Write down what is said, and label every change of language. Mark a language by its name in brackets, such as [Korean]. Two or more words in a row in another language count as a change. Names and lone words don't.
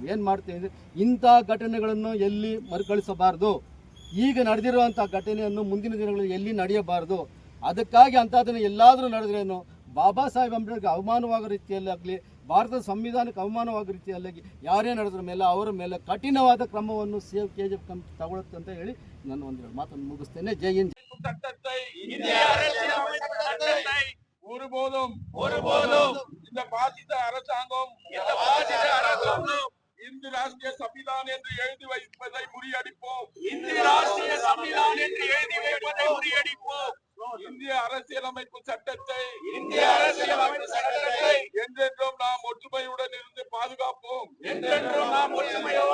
[Kannada] ಏನು ಮಾಡ್ತೀವಿ ಅಂದರೆ ಇಂಥ ಘಟನೆಗಳನ್ನು ಎಲ್ಲಿ ಮರುಕಳಿಸಬಾರ್ದು, ಈಗ ನಡೆದಿರುವಂಥ ಘಟನೆಯನ್ನು ಮುಂದಿನ ದಿನಗಳಲ್ಲಿ ಎಲ್ಲಿ ನಡೆಯಬಾರ್ದು. ಅದಕ್ಕಾಗಿ ಅಂಥದ್ದನ್ನು ಎಲ್ಲಾದರೂ ನಡೆದ್ರೇನು ಬಾಬಾ ಸಾಹೇಬ್ ಅಂಬೇಡ್ಕರ್ ಅವಮಾನವಾಗೋ ರೀತಿಯಲ್ಲಾಗಲಿ ಭಾರತದ ಸಂವಿಧಾನಕ್ಕೆ ಅವಮಾನವಾಗೋ ರೀತಿಯಲ್ಲಾಗಿ ಯಾರೇ ನಡೆದ್ರ ಮೇಲೆ ಅವರ ಮೇಲೆ ಕಠಿಣವಾದ ಕ್ರಮವನ್ನು ಸೇವ್ KGF ಕಮಿಟಿ ತಗೊಳುತ್ತೆ ಅಂತ ಹೇಳಿ ನಾನು ಒಂದೆರಡು ಮಾತನ್ನು ಮುಗಿಸ್ತೇನೆ. [Hindi] जय हिंद. [Tamil] சட்டத்தை ஒருபோதும் இந்த பாசிச அரசாங்கம் இந்து ராஷ்டிரிய சமிதான் என்று எழுதி வைப்பதை முறியடிப்போம். இந்திய அரசியலமைப்பு சட்டத்தை என்றென்றும் நாம் ஒற்றுமையுடன் இருந்து பாதுகாப்போம்.